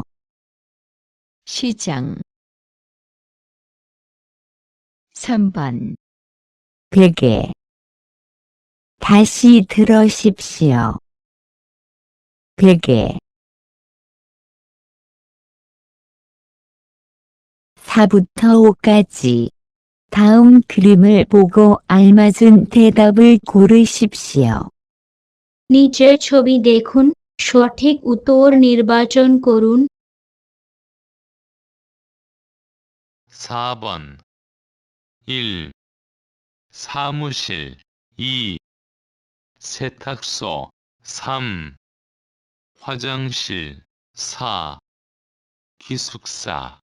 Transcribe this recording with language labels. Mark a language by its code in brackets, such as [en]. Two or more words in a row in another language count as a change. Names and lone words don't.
[ko] 시장 3번 베개 다시 들으십시오. 베개 4부터 5까지 다음 그림을 보고 알맞은 대답을 고르십시오. [bn] নিচের ছবি দেখুন, সঠিক উত্তর নির্বাচন করুন। [ko] 4번 1. 사무실 2. 세탁소 3. 화장실 4. 기숙사